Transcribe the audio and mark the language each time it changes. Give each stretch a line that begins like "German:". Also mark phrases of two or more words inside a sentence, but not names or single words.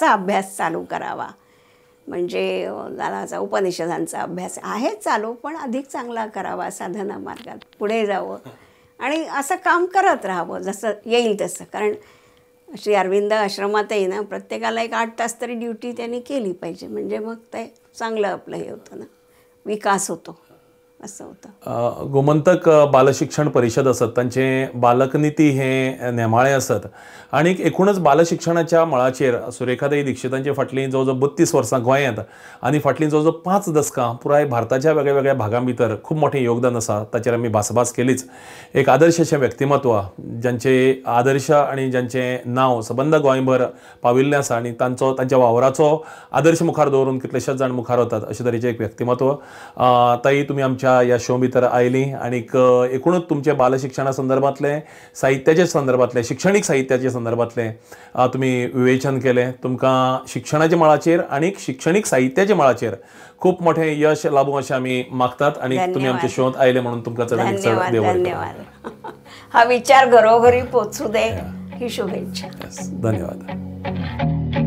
Marathi: माझा स्वतःचा अभ्यास चालू करावा. म्हणजे दादाचा उपनिषदांचा अभ्यास आहे चालू, पण अधिक चांगला करावा, साधना मार्गात पुढे जावं आणि असं काम करत राहावं जसं येईल तसं. कारण श्री अरविंद आश्रमातही ना प्रत्येकाला एक 8 तास तरी ड्युटी त्यांनी केली पाहिजे, म्हणजे मग ते चांगलं आपलं हे होतं ना, विकास होतो असं होतं.
Konkani: गोमंतक बालशिक्षण परिषद असत, तांचे बालकनीती हे नेमाळे असत आणि एकूणच बालशिक्षणाच्या मळाचेर सुरेखाताई दीक्षितांची फाटलीं जवळजवळ 32 वर्सां गोंयांत आनी फाटलीं जवळजवळ 5 दशकां पुराय भारताच्या वेगळ्या वेगळ्या भागां भितर खूब मोठें योगदान आसा. ताचेर आमी भासाभास केलीच. एक आदर्श अशें व्यक्तिमत्व ज्यांचे आदर्श आनी ज्यांचें नांव सबंद गोंयभर पाविल्लें आसा आनी तांच्या वावराचो आदर्श मुखार दवरून कितलेशेच जाण मुखार वतात अशें तरेचें एक व्यक्तिमत्व.
Marathi: ताई, तुमी आमच्या या शो भितर आयली आणि एकूणच तुमचे बालशिक्षणा संदर्भातले, साहित्याच्या संदर्भातले, शैक्षणिक साहित्याच्या संदर्भातले तुम्ही विवेचन केले.
Konkani: तुमकां शिक्षणाच्या मळाचेर आणि शैक्षणिक साहित्याच्या मळाचेर खूप मोठे यश लाभूं अशें आमी मागतात आणि तुम्ही आमच्या शोत आयले म्हणून तुमकां चडांत चड देव बरें करूं. धन्यवाद.
Marathi: हा विचार घरोघरी पोचू दे ही शुभेच्छा. धन्यवाद.